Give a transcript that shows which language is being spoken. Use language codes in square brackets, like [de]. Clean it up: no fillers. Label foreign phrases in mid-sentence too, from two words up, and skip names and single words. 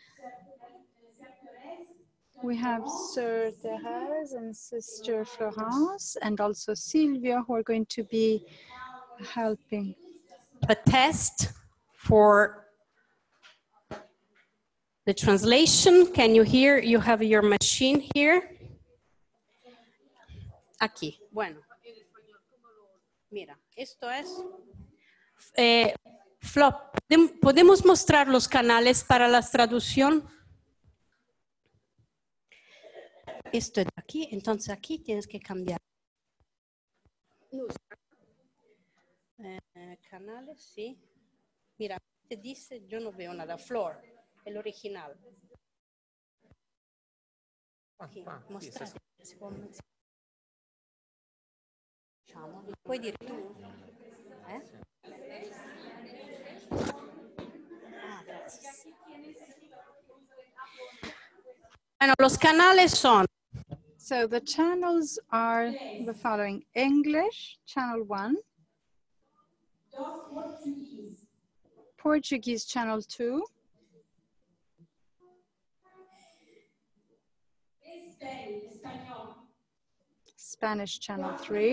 [en] We have Sir Thérèse and Sister Florence, and also Silvia, who are going to be helping. A test for the translation. Can you hear? You have your machine here. [es] Aquí. Bueno. Mira, esto es. Flop, ¿podemos mostrar los canales para la traducción? Esto es aquí, entonces aquí tienes que cambiar. Canales, sí. Mira, te dice, yo no veo nada. Flor, el original. Aquí, mostrar. [it] Puoi dire tu? [es] Gracias. Bueno, los canales son. [en] So the channels are the following: English, channel 1. Portuguese, channel 2. Spanish, channel 3.